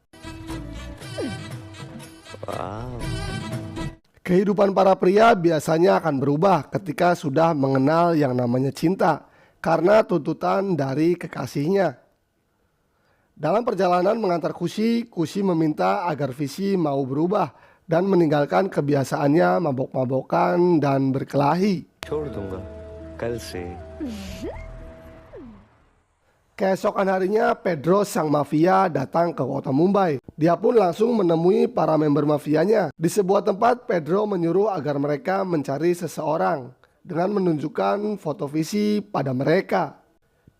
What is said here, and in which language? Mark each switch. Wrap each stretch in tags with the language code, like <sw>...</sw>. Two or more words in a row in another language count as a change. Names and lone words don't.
<id>Kehidupan para pria biasanya akan berubah ketika sudah mengenal yang namanya cinta karena tuntutan dari kekasihnya. Dalam perjalanan mengantar Kusi, Kusi meminta agar Visi mau berubah dan meninggalkan kebiasaannya mabok-mabokan dan berkelahi.</id> <hi>छोड़ दूंगा कल से.</hi> <id>Keesokan harinya, Pedro sang mafia datang ke kota Mumbai. Dia pun langsung menemui para member mafianya. Di sebuah tempat, Pedro menyuruh agar mereka mencari seseorang dengan menunjukkan foto Visi pada mereka.</id>